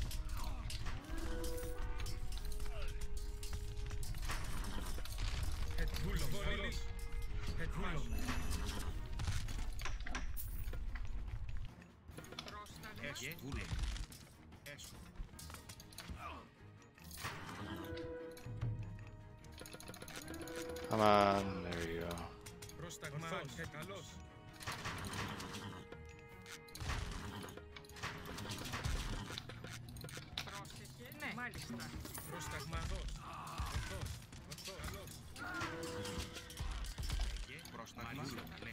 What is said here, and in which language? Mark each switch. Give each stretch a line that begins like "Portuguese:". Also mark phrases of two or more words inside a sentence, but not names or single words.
Greek: Βούλομαι. Βούλομαι. Πρόσταγμα. Έστω. Βούλομαι. Έστω.
English: Come on, there you go.
Greek: Πρόσταγμα. Καλώς. Πρόσεχε. Ναι. Μάλιστα. Πρόσταγμα. Ορθώς. Καλώς. Λέγε. Πρόσταγμα. Λέγε.